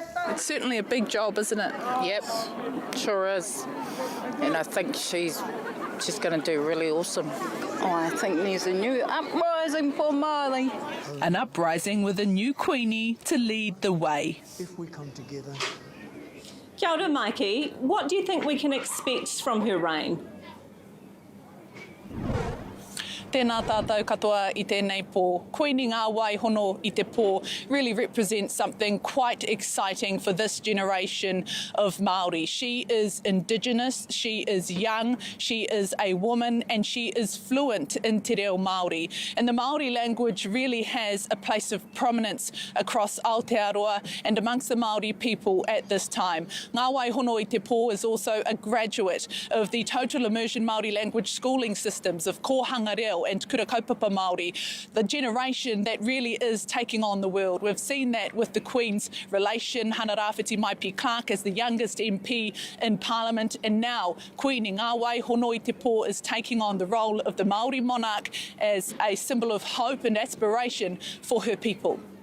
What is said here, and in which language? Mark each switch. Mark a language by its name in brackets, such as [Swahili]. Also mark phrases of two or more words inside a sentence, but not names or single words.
[English] It's certainly a big job, isn't it? Yep, sure is. And I think she's going to do really awesome. Oh, I think there's a new uprising for Māori. An uprising with a new Queenie to lead the way. If we come together. [Māori] Kia ora, Mikey. [English] What do you think we can expect from her reign? [Māori] Tēnā tātou katoa I tēnei pō. [English] Kuini Ngā Wai Hono I Te Pō really represents something quite exciting for this generation of Māori. She is Indigenous, she is young, she is a woman, and she is fluent in [Māori] te reo Māori. [English] And the Māori language really has a place of prominence across Aotearoa and amongst the Māori people at this time. Ngā Wai Hono I Te Pō is also a graduate of the Total Immersion Māori Language schooling systems of Kohanga Reo reo and kura kaupapa Māori, the generation that really is taking on the world. We've seen that with the Queen's relation, Hana Rāwhiti Maipi Clark as the youngest MP in Parliament, and now Kuini Ngā Wai Honoi Te Pō is taking on the role of the Māori monarch as a symbol of hope and aspiration for her people.